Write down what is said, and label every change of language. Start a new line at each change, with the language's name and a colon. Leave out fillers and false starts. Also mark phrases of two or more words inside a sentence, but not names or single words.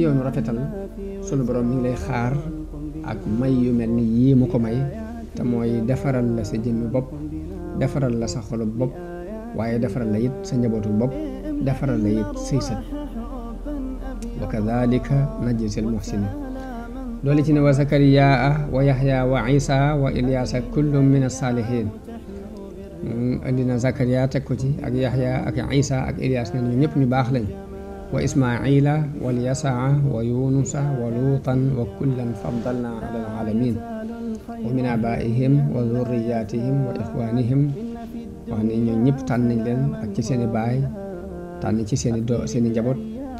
Wolof: yoonu rafetal sunu borom mi ngi lay xaar ak may yu mel ni yii mu ko may te mooy defaral la sa jëmmi bopp defaral la sa xolu bopp waaye defaral la it sa njabootu bopp defaral la it say sët
Arabic: وكذلك نجزي المحسنين
Wolof: loolu ci ne wa
Arabic: زكريا ويحيى وعيسى وإلياس كل من الصالحين
Wolof: andi na zakariya teg ko ci ak yaxya ak isa ak ilyaas ne ñoom ñëpp ñu baax lañ
Arabic: وإسماعيل واليسع ويونس ولوطا وكلا فضلنا على العالمين ومن آبائهم وذرياتهم وإخوانهم
Wolof: wax ne ñoom ñëpp tànn nañ leen ak ci seeni baay tànn ci seeni njaboot